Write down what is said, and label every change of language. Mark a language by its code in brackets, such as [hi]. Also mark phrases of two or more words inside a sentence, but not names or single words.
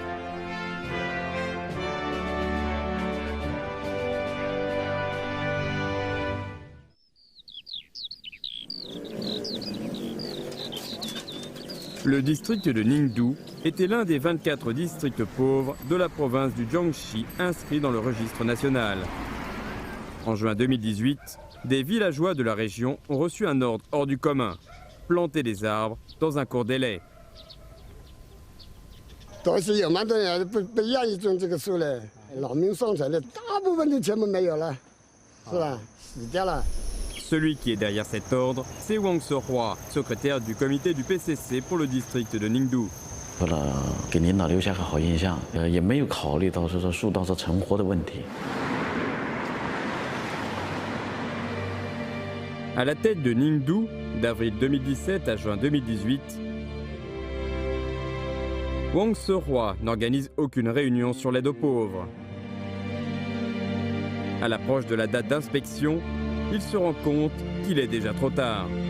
[fr] Le district de Ningdu était l'un des 24 districts pauvres de la province du Jiangxi inscrits dans le registre national. En juin 2018, des villageois de la région ont reçu un ordre hors du commun, planter des arbres dans un court délai. [zh] 都是有蛮多人不愿意种这个树嘞，劳民伤财的，大部分都全部没有了，是吧？死掉了。 [fr] Celui qui est derrière cet ordre, c'est Wang Seroi, secrétaire du comité du PCC pour le district de Ningdu. [zh] 为了给领导留下个好印象，也没有考虑到说树倒是成活的问题。 [fr] À la tête de Ningdu, d'avril 2017 à juin 2018, Wang Seroi n'organise aucune réunion sur l'aide aux pauvres. À l'approche de la date d'inspection, il se rend compte qu'il est déjà trop tard.